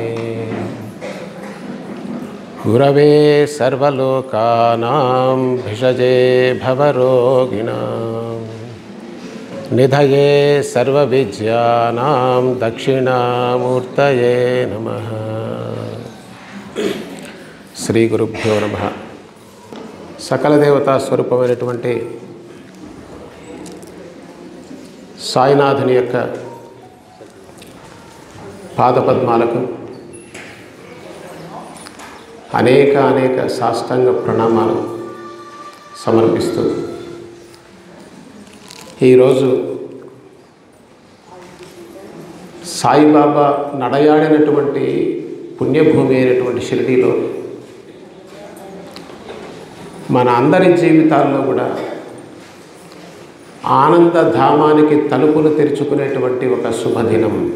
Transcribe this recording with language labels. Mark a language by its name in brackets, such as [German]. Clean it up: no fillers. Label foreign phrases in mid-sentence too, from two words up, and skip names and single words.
[Sanskrit] गुरवे सर्वलोकानां भिषजे भवरोगिणां निधये सर्वविद्यानां दक्षिणामूर्तये नमः। श्री गुरुभ्यो नमः। सकल देवता [Telugu] स्वरूपమైనటువంటి సాయినాథుని యొక్క పాదపద్మాలకు అనేక సాష్టాంగ ప్రణామాలు సమర్పిస్తూ ఈరోజు సాయిబాబా నడయాడినటువంటి పుణ్యభూమి అయినటువంటి షిరిడీలో మన అందరి జీవితాల్లో కూడా ఆనందధామానికి తలుపులు తెరుచుకునేటువంటి ఒక శుభదినం.